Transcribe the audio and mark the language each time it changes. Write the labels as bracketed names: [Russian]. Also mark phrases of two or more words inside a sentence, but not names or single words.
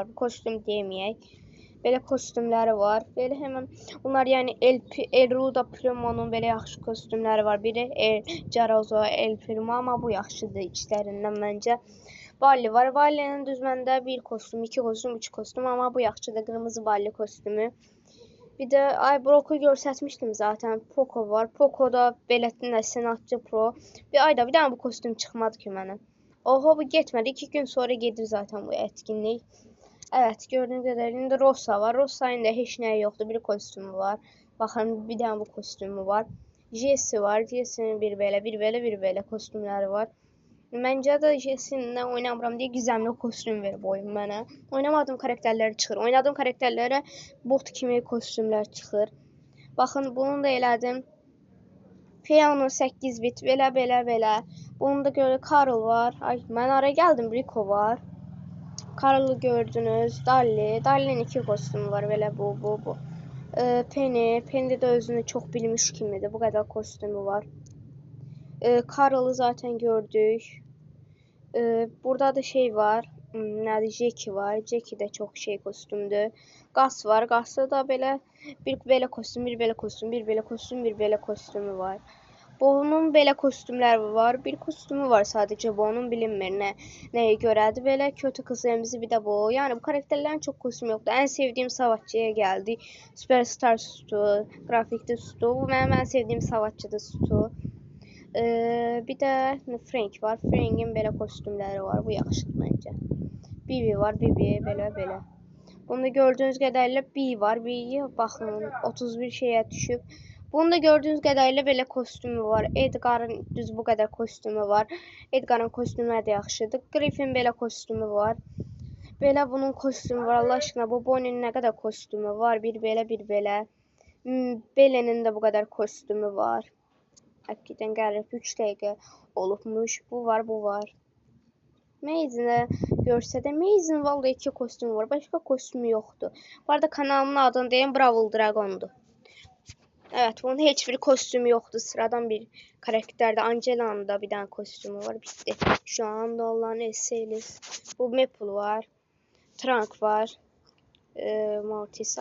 [Turkish] Bu kostüm diyemeyek. Böyle kostümləri var. Böyle hemen bunlar yani [Azerbaijani] Elruda Primo'nun böyle yaxşı kostümləri var. [Turkish] Biri Jarozo, El Primo ama [Azerbaijani] bu yaxşıdır [Turkish] içlerinden bence. [Azerbaijani] Balli var. Balli'nin düz məndə bir kostüm, 2 kostüm, 3 kostüm ama bu yaxşıdır. Qırmızı Balli kostümü. Bir de Brock'u göstərmişdim zaten. Poco var. Poco da belətdə Senatçı Pro. Bir dənə bu kostüm çıxmadı ki mənə. Oho, bu getmədi. 2 gün sonra gedir zaten bu etkinlik. [Turkish] Evet, gördüğünüz kadarıyla Rosa var. [Azerbaijani] Rosa'nın da heç nəyi yoxdur. Bir kostümü var. Baxın, bir dənə bu kostümü var. Jessie var. Jessie'nin bir belə kostümləri var. Məncə də Jessie-lə oynamıram deyə gizemli kostüm verib oyun mənə. Oynamadığım karakterləri çıxır. Oynadığım karakterlərə bot kimi kostümlər çıxır. Baxın, bunu da elədim. Piano 8 bit, belə. Bunu da görə Carl var. Ay, mən ara gəldim. Rico var. Carl'ı gördünüz. Dalli'nin 2 kostümü var. Belə bu. [Turkish] Penny de özünü çok bilmiş kimidir. Bu kadar kostümü var. Carl'ı zaten gördük. [Azerbaijani] Burada da şey var. Nədir? Jackie var. [Turkish] Jackie de çok şey kostümdür. [Azerbaijani] Gas var. Gas'ta da belə bir belə kostüm, bir belə kostüm, bir belə kostüm, bir belə kostümü var. Bunun belə kostümləri var. Bir kostümü var sadece bu. Onun bilinmir nəyə görədir. Belə kötü kız emzi bir də bu. Yəni bu karakterlərin çox kostümü yoxdur. Ən sevdiyim savaşçıya gəldik. Superstar Stu, grafikli Stu. Bu mənim ən sevdiyim savaşçıdır Stu. Bir də Frank var. Frank'in belə kostümləri var. Bu yaxşıdır məncə. Bibi var. Bibi belə. [Turkish] Bunda gördüğünüz kadarıyla B var. [Azerbaijani] B'yi baxın 31 şeye düşüb. [Turkish] Bunda gördüğünüz kadarıyla [Azerbaijani] belə kostümü var. Edgar'ın düz bu kadar kostümü var. Edgar'ın kostümləri də yaxşıdır. Griffin belə kostümü var. Belə bunun kostümü var. Allah aşkına bu Bonnie'nin nə qədər kostümü var. Bir belə. [Turkish] Belle'nin də bu kadar kostümü var. [Azerbaijani] Hakikaten qərib 3 dəqiqə olubmuş. Bu var. Maze'ini görsə də Maze'nin vallahi 2 kostümü var. Başka kostümü yoxdur. [Turkish] Bu arada kanalımın adını deyim, Brawl Dragon'dur. Evet, bunun hiçbir kostümü yoktu. Sıradan bir karakterde. Angela'nın da bir tane kostümü var. Bitti. Şu anda olan Eselis. Bu Maple var. Trunk var. Mortis.